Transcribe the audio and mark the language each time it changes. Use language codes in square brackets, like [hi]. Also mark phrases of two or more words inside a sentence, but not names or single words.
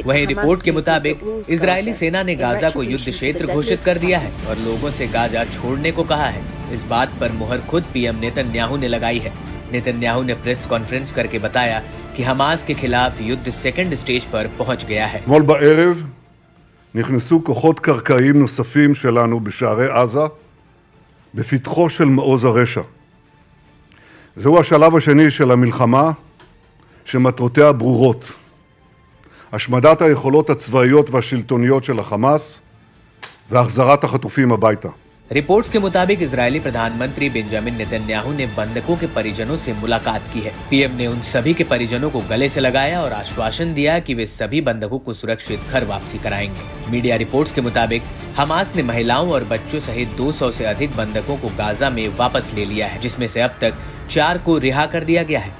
[hi] वहीं रिपोर्ट के मुताबिक इजरायली सेना ने गाजा को युद्ध क्षेत्र घोषित कर दिया है और लोगों से गाजा छोड़ने को कहा है। इस बात पर मुहर खुद पीएम नेतन्याहू ने लगाई है। नेतन्याहू ने [en] press conference [hi] करके बताया कि हमास के खिलाफ युद्ध [en] second stage [hi] पर पहुंच गया है। [he] נכנסו כוחות קרקעיים נוספים שלנו בשערי עזה, בפתחו של מעוז הרשע. זהו השלב השני של המלחמה, שמטרותיה ברורות. השמדת היכולות הצבאיות והשלטוניות של החמאס, והחזרת החטופים הביתה. [hi] रिपोर्ट्स के मुताबिक इजरायली प्रधानमंत्री बेंजामिन नेतन्याहू ने बंधकों के परिजनों से मुलाकात की है। पीएम ने उन सभी के परिजनों को गले से लगाया और आश्वासन दिया कि वे सभी बंधकों को सुरक्षित घर वापसी कराएंगे। [en] media reports [hi] के मुताबिक हमास ने महिलाओं और बच्चों सहित 200 से अधिक बंधकों को गाजा में वापस ले लिया है, जिसमें से अब तक 4 को रिहा कर दिया गया है।